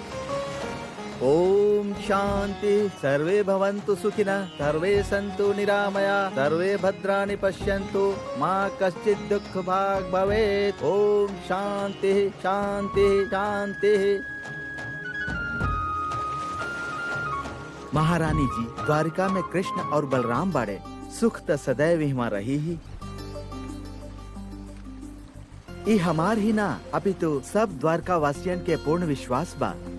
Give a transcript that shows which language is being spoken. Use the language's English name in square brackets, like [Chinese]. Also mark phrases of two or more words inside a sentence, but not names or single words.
[Sanskrit] ओम शांति। सर्वे भवन्तु सुखिनः, सर्वे सन्तु निरामया, सर्वे भद्राणि पश्यन्तु, मां कश्चित् दुःख भाग् भवेत्। ओम शांति शांति शांति। [Bhojpuri] महारानी जी, द्वारिका में कृष्ण और बलराम बाड़े, सुख त सदैव हिमा रही ही। ई हमार ही ना, अभी तो सब द्वारका वासियन के पूर्ण विश्वास बा।